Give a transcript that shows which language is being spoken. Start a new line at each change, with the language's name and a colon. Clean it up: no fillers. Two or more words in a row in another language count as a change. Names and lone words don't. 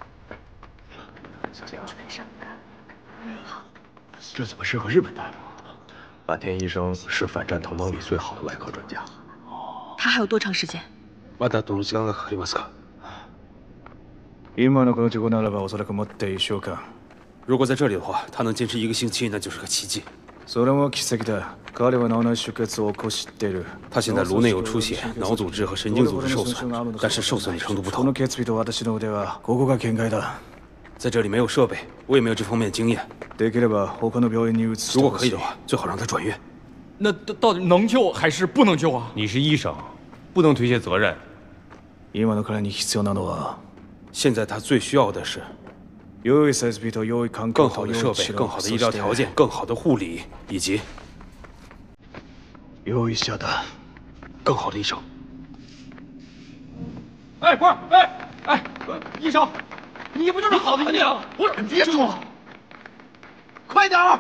Chinese: 全伤的。好。这怎么适合日本大夫？坂田医生是反战同盟里最好的外科专家。他还有多长时间？
Japanese: まだどの時間がかかりますか？今のこの事故ならばおそらくもって1週間。
Chinese: 如果在这里的话，他能坚持1个星期，那就是个奇迹。
Japanese: それも奇跡だ。彼は脳内出血を起こしている。
Chinese: 他现在颅内有出血，脑组织和神经组织受损，但是受损的程度不
Japanese: こ
Chinese: 同。
Japanese: の血液と私の腕はここが限界だ。
Chinese: 在这里没有设备，我也没有这方面的经验。
Japanese: できれば他の病院に移して
Chinese: 如果
Japanese: ほしい
Chinese: 可以的话，最好让他转院。那到底能救还是不能救啊？你是医生，不能推卸责任。
Japanese: 今の彼に必要なのは
Chinese: 现在他最需要的是
Japanese: 良い設備と良い環境
Chinese: 更
Japanese: と
Chinese: 好的设备、
Japanese: 良い治療
Chinese: 更好的医疗条件、更好的护理，以及
Japanese: 良い医者だ。
Chinese: 更好的医生。哎，不是，哎，医生，你不就是好的医生？不是，别说，快点儿！